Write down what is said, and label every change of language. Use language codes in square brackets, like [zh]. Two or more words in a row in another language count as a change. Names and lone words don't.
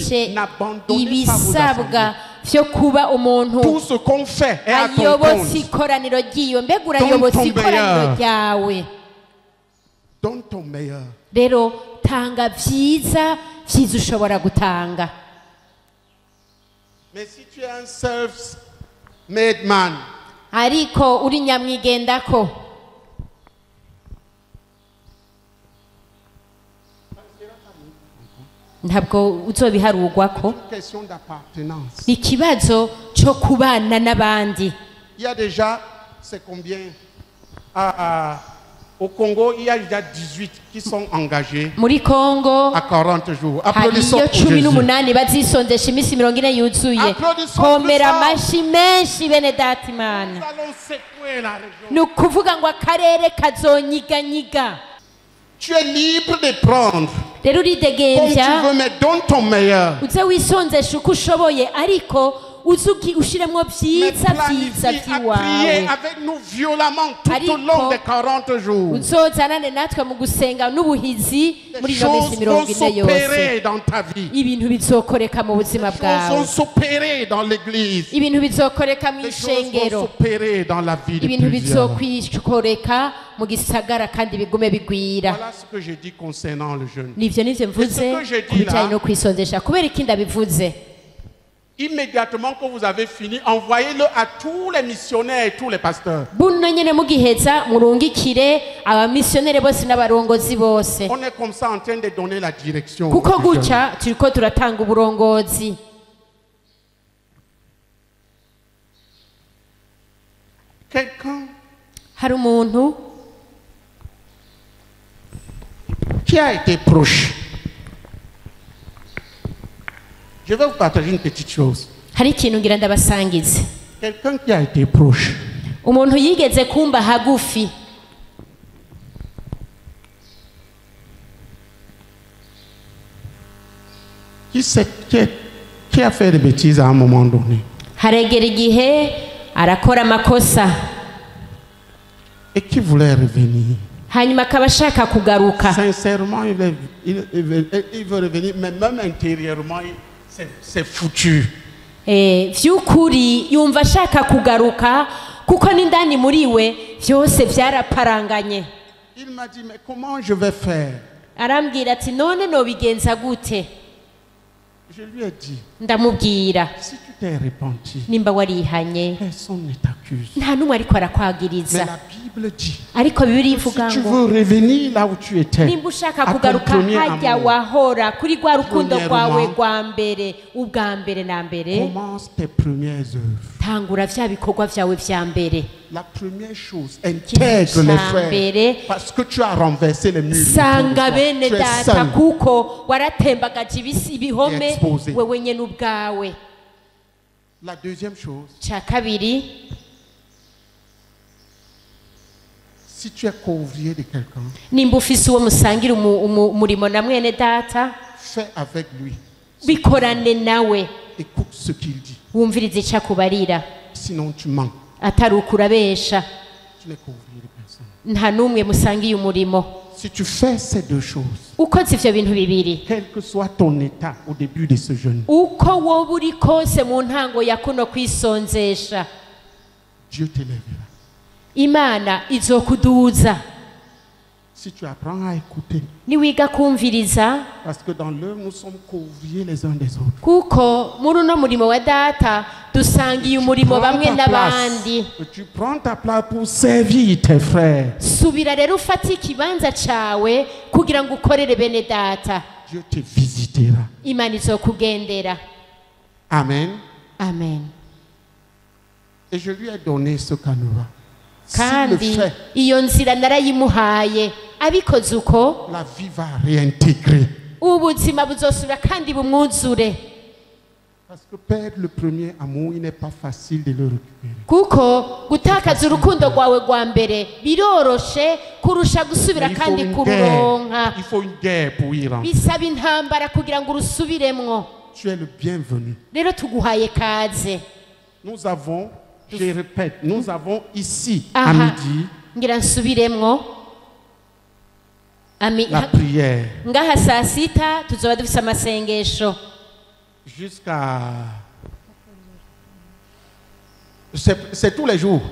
[rn] Ukwije [fr] n'abandonnez pas vos [rn] ibisabwa [fr] assemblées. [rn] vyo kuba umuntu [fr] Tout ce qu'on fait est à ton [rn] ayobotse [fr] compte. [rn] ikoraniro ryiwe, mbega urayobotse [fr] ton [rn] ikoraniro [fr] meilleur. [rn] ryawe. [fr] Donne ton meilleur. [rn] Rero tanga vyiza ushobora gutanga. [fr] Mais si tu es un [en] self-made man, [rn] Ariko uri nyamwigendako, ntabwo uzobiharugwako. [fr] une question d'appartenance. [rn] Ni ikibazo cyo kubana n'abandi. [fr] Il y a déjà, c'est combien Au Congo, il y a déjà 18 qui sont engagés [rn] Muri Kongo [fr] à 40 jours. Applaudissons [rn] hariyo [fr] pour Jésus. [rn] 18 bazisondesha iminsi 40 yuzuye. [fr] Applaudissons [rn] Komera [fr] pour ça. [rn] amashi menshi bene data Imana. [fr] Nous allons secouer la région. [rn] Ni ukuvuga ngo akarere kazonyiganyiga. [fr] Tu es libre de prendre [rn] Rero [fr] comme tu [rn] uridegembya [fr] veux, mais donne ton meilleur. [rn] uze wisonzesha uko ushoboye, ariko uzuki ushiremwo [fr] Mais [rn] vyiza [fr] planifie à prier [rn] vyiwawe. [fr] avec nous violemment tout [rn] Ariko, [fr] au long des 40 jours. [rn] uzozanane natwe mu gusenga n'ubuhizi muri [fr] Les [rn] ino minsi [fr] choses vont [rn] 40 yose. [fr] s'opérer dans ta vie. [rn] Ibintu bizokoreka mu buzima [fr] Les choses vont [rn] bwawe. [fr] s'opérer dans l'église. [rn] Ibintu bizokoreka mu [fr] Les choses vont [rn] ishengero. [fr] s'opérer dans la vie de [rn] Ibintu [fr] plusieurs. [rn] bizokwikoreka mu gisagara kandi bigume bigwira. [fr] Voilà ce que j'ai dit concernant le jeûne. [rn] Nivyo mvuze [fr] ce que j'ai dit [rn] ku bijanye [fr] là- [rn] no kwisondesha. Kubera iki ndabivuze? [fr] Immédiatement que vous avez fini, envoyez-le à tous les missionnaires et tous les pasteurs. [rn] Buno nyene mugiheza murungikire abamisiyonere bose n'abarongozi bose. [fr] On est comme ça en train de donner la direction. [rn] Kuko [fr] du jeûne. [rn] guca turiko turatanga uburongozi. [fr] Quelqu'un [rn] Hari umuntu [fr] qui a été proche. Je vais vous partager une petite chose. [rn] hari ikintu ngira ndabasangize. [fr] Quelqu'un qui a été proche. [rn] Umuntu yigeze kumba hagufi. [fr] Qui a fait des bêtises à un moment donné. [rn] Haregera igihe arakora amakosa. [fr] Et qui voulait revenir. [rn] Hanyuma akaba ashaka kugaruka. [fr] Sincèrement, il veut revenir, mais même intérieurement, c'est foutu. [rn] Vy'ukuri yumva ashaka kugaruka kuko n'indani muri we vyose vyaraparanganye. [fr] Il m'a dit, mais comment je vais faire? [rn] Arambwira ati none nobigenza gute? [fr] Je lui ai dit, [rn] Ndamubwira, [fr] si tu t'es repenti, [rn] nimba warihanye [fr] personne ne t'accuse. [rn] nta n'umwe ariko [fr] Mais [rn] arakwagiriza. [fr] la Bible dit, [rn] Ariko Bibiliya [fr] si [rn] ivuga [fr] tu [rn] ngo [fr] veux revenir là où tu étais, [rn] nimba ushaka [fr] à ton [rn] kugaruka [fr] premier [rn] hajya [fr] amour, [rn] wahora kuri rwa rukundo rwawe [fr] Premièrement, [rn] rwa mbere, ubwa mbere na mbere, [fr] commence tes premières œuvres. [rn] tangura vya bikorwa vyawe vya mbere. [fr] La première chose, intègre les frères, parce que tu as renversé les murs. [rn] Sanga bene [fr] Tu es [rn] data [fr] seul. [rn] kuko waratembagaje ibihome [fr] Exposé. [rn] wewe nyene ubwawe. [fr] La deuxième chose, [rn] Ca kabiri, [fr] si tu es couvrier de quelqu'un, [rn] nimba ufise uwo musangira umurimo na mwene data, [fr] Fais avec lui. [rn] bikorane nawe [fr] Écoute ce qu'il dit. [rn] wumvirize icyo akubarira [fr] Sinon tu mens. [rn] atari ukurabesha [fr] Tu n'es qu'ouvrier de personne. [rn] nta n'umwe musangiye umurimo [fr] Si tu fais ces deux choses, [rn] ukoze ivyo bintu bibiri [fr] quel que soit ton état au début de ce jeûne, [rn] uko woba uri kose mu ntango ya kuno kwisonzesha [fr] Dieu t'élèvera. [rn] imana izokuduza [fr] Si tu apprends à écouter, [rn] niwiga kumviriza [fr] parce que dans l'œuvre, nous sommes co-ouvriers les uns des autres. [rn] kuko muri uno murimo wa data dusangiye umurimo bamwe n'abandi [fr] Tu prends ta place pour servir tes frères. [rn] subira rero ufate ikibanza cawe kugira ngo ukorere bene data [fr] Dieu te visitera. [rn] imana izokugendera [fr] Amen. [rn] amen [fr] Et je lui ai donné ce canevas. S'il le [rn] kandi [fr] fait, [rn] iyo nzira narayimuhaye abikoze uko [fr] la vie va réintégrer. [rn] ubuzima buzosubira kandi bumwuzure [fr] Parce que perdre le premier amour, il n'est pas facile de le récupérer. [rn] kuko gutakaza urukundo rwawe rwa mbere biroroshe kurusha gusubira [fr] Mais il faut [rn] kandi [fr] une [rn] kururonka [fr] guerre. Il faut une guerre pour y rentrer. [rn] bisaba intambara kugira ngo urusubiremwo [fr] Tu es le bienvenu. [rn] rero tuguhaye kaze [fr] Nous avons, je répète, nous avons ici à [rn] aha [fr] midi [rn] ngira nsubiremwo [fr] la prière [rn] ngaha saa sita tuzoba dufise amasengesho [fr] jusqu'à... C'est tous les jours.